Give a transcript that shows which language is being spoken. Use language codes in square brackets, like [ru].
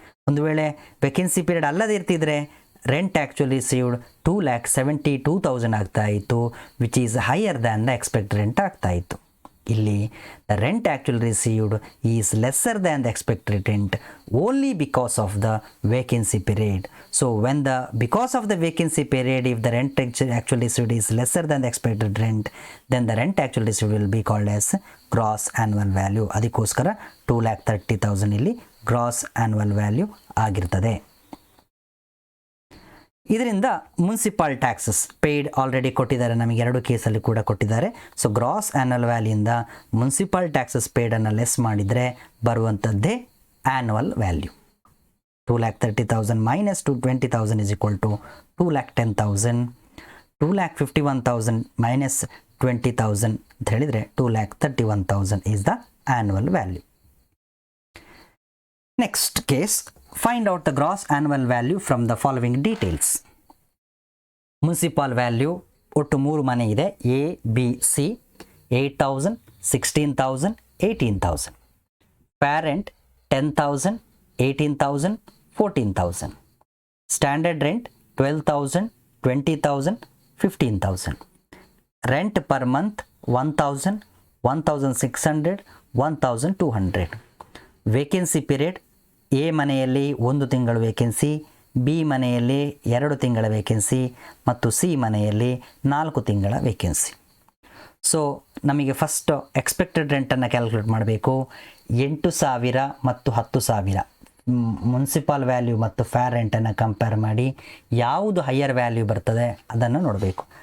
[kn] ಒಂದು ವೇಳೆ [en] vacancy period [kn] ಅಲ್ಲದೇ ಇರ್ತಿದ್ರೆ [en] Rent actually received 2,72,000 ಆಗ್ತಾ ಇತ್ತು, which is higher than the expect rent ಆಗ್ತಾ ಇತ್ತು. ಇಲ್ಲಿ the rent actually received is lesser than the expected rent only because of the vacancy period. So when because of the vacancy period, if the rent actually received is lesser than the expected rent, then the rent actually received will be called as gross annual value. [kn] ಅದಕ್ಕೋಸ್ಕರ 2,30,000 ಇಲ್ಲಿ gross annual value ಆಗಿರ್ತದೆ. ಇದರಿಂದ municipal taxes paid already ಕೊಟ್ಟಿದ್ದಾರೆ, ನಮಗೆ 2 ಕೇಸಲ್ಲಿ ಕೂಡ ಕೊಟ್ಟಿದ್ದಾರೆ. So gross annual ವ್ಯಾಲ್ಯೂಯಿಂದ municipal taxes ಪೇಯ್ಡನ್ನು less ಮಾಡಿದರೆ ಬರುವಂಥದ್ದೇ annual value. [en] 2,30,000 minus 220,000 is equal to 2,10,000. 2,51,000 minus 20,000 [kn] ಅಂತ ಹೇಳಿದರೆ [en] 2,31,000 is the annual value. Next case, find out the gross annual value from the following details. [kn] Municipal value ಒಟ್ಟು 3 ಮನೆ ಇದೆ, A, B, C. [en] 8,000, 16,000, 18,000. Parent 10,000, 18,000, 14,000. Standard rent 12,000, 20,000, 15,000. Rent per month 1,000, 1,600, 1,200. Vacancy period [kn] A ಮನೆಯಲ್ಲಿ 1 ತಿಂಗಳು vacancy, B ಮನೆಯಲ್ಲಿ 2 ತಿಂಗಳ vacancy ಮತ್ತು C ಮನೆಯಲ್ಲಿ 4 ತಿಂಗಳ ವೇಕೆನ್ಸಿ. ಸೊ ನಮಗೆ ಫಸ್ಟ್ ಎಕ್ಸ್ಪೆಕ್ಟೆಡ್ ರೆಂಟನ್ನು ಕ್ಯಾಲ್ಕುಲೇಟ್ ಮಾಡಬೇಕು. 8,000 ಮತ್ತು 10,000 ಮುನ್ಸಿಪಾಲ್ ವ್ಯಾಲ್ಯೂ ಮತ್ತು ಫೇರ್ ರೆಂಟನ್ನು ಕಂಪೇರ್ ಮಾಡಿ ಯಾವುದು ಹೈಯರ್ ವ್ಯಾಲ್ಯೂ ಬರ್ತದೆ ಅದನ್ನು ನೋಡಬೇಕು.